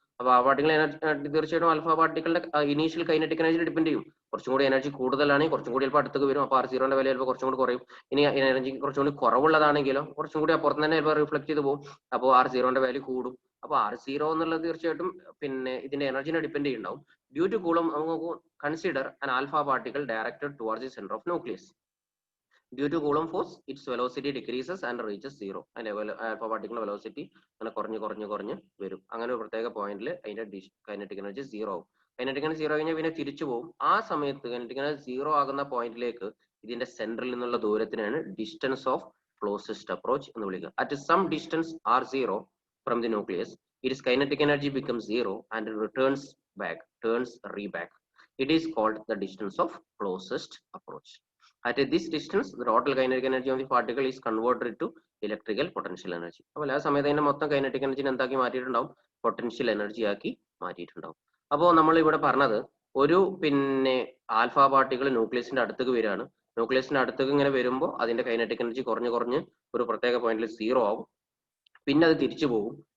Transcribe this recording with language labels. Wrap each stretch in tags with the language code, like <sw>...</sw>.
<ml>അപ്പൊ ആ പാർട്ടികൾ എനർജി തീർച്ചയായിട്ടും ആൽഫ പാർട്ടികളുടെ ഇനീഷ്യൽ കൈനറ്റിക് എനർജി ഡിപ്പെൻഡ് ചെയ്യും. കുറച്ചും കൂടി എനർജി കൂടുതലാണെങ്കിൽ കുറച്ചും കൂടി ചിലപ്പോൾ അടുത്തേക്ക് വരും. അപ്പോൾ R0ന്റെ വില ചിലപ്പോൾ കുറച്ചും കൂടി കുറയും. ഇനി എനർജി കുറച്ചും കൂടി കുറവുള്ളതാണെങ്കിലോ കുറച്ചും കൂടി അപ്പുറത്ത് തന്നെ ചിലപ്പോൾ റിഫ്ലക്ട് ചെയ്ത് പോകും. അപ്പോൾ R0ന്റെ വാല്യൂ കൂടും. അപ്പോൾ R0 എന്നുള്ളത് തീർച്ചയായിട്ടും പിന്നെ ഇതിന്റെ എനർജിനെ ഡിപ്പെൻഡ് ചെയ്യുന്നുണ്ടാവും.</ml> <en>Due to Coulomb നമുക്ക് consider an alpha particle directed towards the center of nucleus. Due to Coulomb force, its velocity decreases and reaches zero. And alpha particle velocity</en> <ml>അങ്ങനെ കുറഞ്ഞ് വരും. അങ്ങനെ ഒരു പ്രത്യേക പോയിന്റിൽ അതിന്റെ കൈനറ്റിക് എനർജി സീറോ ആവും. കൈനറ്റിക് എനർജി സീറോ കഴിഞ്ഞാൽ പിന്നെ തിരിച്ചു പോകും. ആ സമയത്ത് കൈനറ്റിക് എനർജി സീറോ ആകുന്ന പോയിന്റിലേക്ക് ഇതിന്റെ സെന്ററിൽ നിന്നുള്ള ദൂരത്തിനാണ് ഡിസ്റ്റൻസ് ഓഫ് ക്ലോസസ്റ്റ് അപ്രോച്ച് എന്ന് വിളിക്കുക.</ml> <en>At some distance R0 from the nucleus, its kinetic energy becomes zero and returns back. It is called the distance of closest approach. At this distance, the total kinetic energy of the particle is converted to electrical potential energy.</en> <ml>അപ്പോൾ ആ സമയത്ത് അതിന്റെ മൊത്തം kinetic energy എന്താക്കി മാറ്റിയിട്ടുണ്ടാവും? Potential energy ആക്കി മാറ്റിയിട്ടുണ്ടാവും. അപ്പോൾ നമ്മൾ ഇവിടെ പറഞ്ഞത് ഒരു പിന്നെ ആൽഫ പാർട്ടികൾ ന്യൂക്ലിയസിന്റെ അടുത്തേക്ക് വരികയാണ്. ന്യൂക്ലിയസിന്റെ അടുത്തേക്ക് ഇങ്ങനെ വരുമ്പോൾ അതിന്റെ കൈനറ്റിക് എനർജി കുറഞ്ഞ് ഒരു പ്രത്യേക പോയിന്റിൽ സീറോ ആവും. പിന്നെ അത് തിരിച്ചു പോകും.</ml>